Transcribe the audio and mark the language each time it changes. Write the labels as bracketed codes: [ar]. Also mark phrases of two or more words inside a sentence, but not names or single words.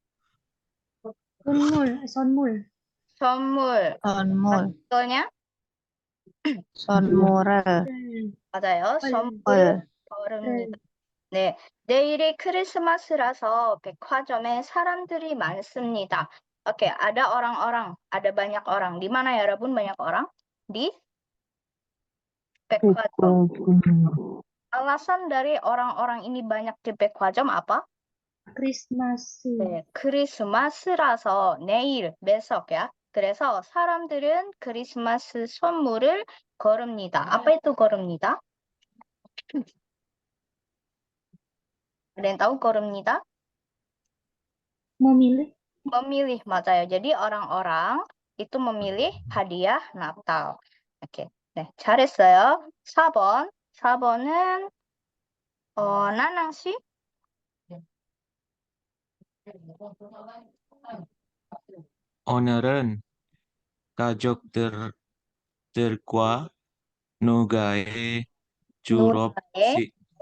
[ko] 선물. 선물 선물, 어떠냐? 선물을, 맞아요. 선물을 고릅니다. 네, 내일이 크리스마스라서 백화점에 사람들이 많습니다. [id] Oke, ada orang-orang, ada banyak orang. Di mana ya, Rabun, banyak orang? Di 백화점. Alasan dari orang-orang ini banyak di 백화점 apa? [ko] 크리스마스. 네, 크리스마스라서 내일, [id] besok ya. [ko] 그래서 사람들은 크리스마스 선물을 고릅니다. [id] Apa itu 고릅니다? Ada yang tahu 고릅니다? memilih. Memilih, 맞아요. Jadi orang-orang itu memilih hadiah Natal. Oke, [ko] 네, 잘했어요. 4번. 4번은 나낭 씨? 오늘은 가족들과 누나의 졸업식,